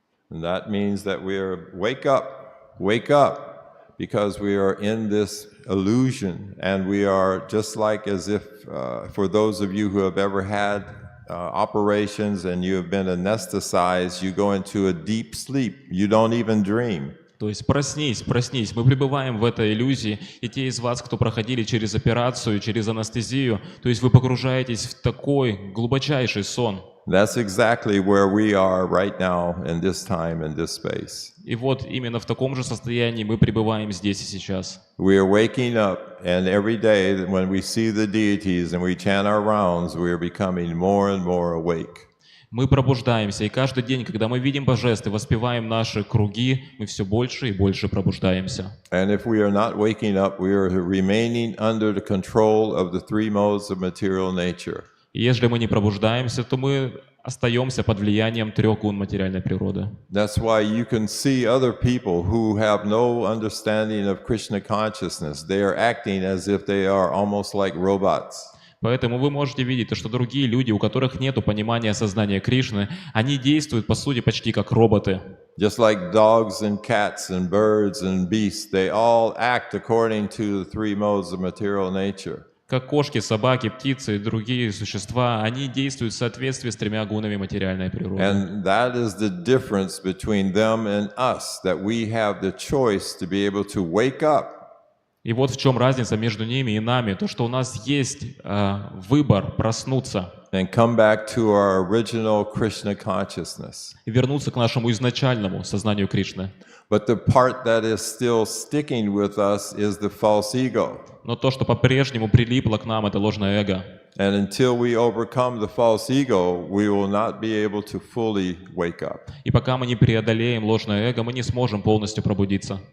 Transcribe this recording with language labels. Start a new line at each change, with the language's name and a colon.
English: And that means that we're wake up, because we are in this illusion, and we are just like as if, for those of you who have ever had operations and you have been anesthetized, you go into a deep sleep, you don't even dream.
Russian: То есть проснись, проснись. Мы пребываем в этой иллюзии. И те из вас, кто проходили через операцию, через анестезию, то есть вы погружаетесь в такой глубочайший сон.
English: That's exactly where we are right now in this time, in this space.
Russian: И вот именно в таком же состоянии мы пребываем здесь и сейчас.
English: We are waking up, and every day when we see the deities and we chant our rounds, we are becoming more and more awake.
Russian: Мы пробуждаемся, и каждый день, когда мы видим божеств и воспеваем наши круги, мы все больше и больше пробуждаемся.
English: And if we are not waking up, we are remaining under the control of the three modes of material nature.
Russian: И если мы не пробуждаемся, то мы остаемся под влиянием трех гун материальной природы.
English: That's why you can see other people who have no understanding of Krishna consciousness. They are acting as if they are almost like robots.
Russian: Поэтому вы можете видеть, что другие люди, у которых нет понимания сознания Кришны, они действуют, по сути, почти как роботы.
English: Just like dogs and cats and birds and beasts, they all act according to the three modes of material nature.
Russian: Как кошки, собаки, птицы и другие существа, они действуют в соответствии с тремя гунами материальной природы.
English: And that is the difference between them and us, that we have the choice to be able to wake up.
Russian: И вот в чем разница между ними и нами, то, что у нас есть выбор проснуться
English: And come back to our original Krishna consciousness.
Russian: и вернуться к нашему изначальному сознанию Кришны.
English: But the part that is still sticking with us is the false ego.
Russian: Но то, что по-прежнему прилипло к нам, это ложное эго.
English: And until we overcome the false ego, we will not be able to fully wake up.
Russian: И пока мы не преодолеем ложное эго, мы не сможем полностью пробудиться.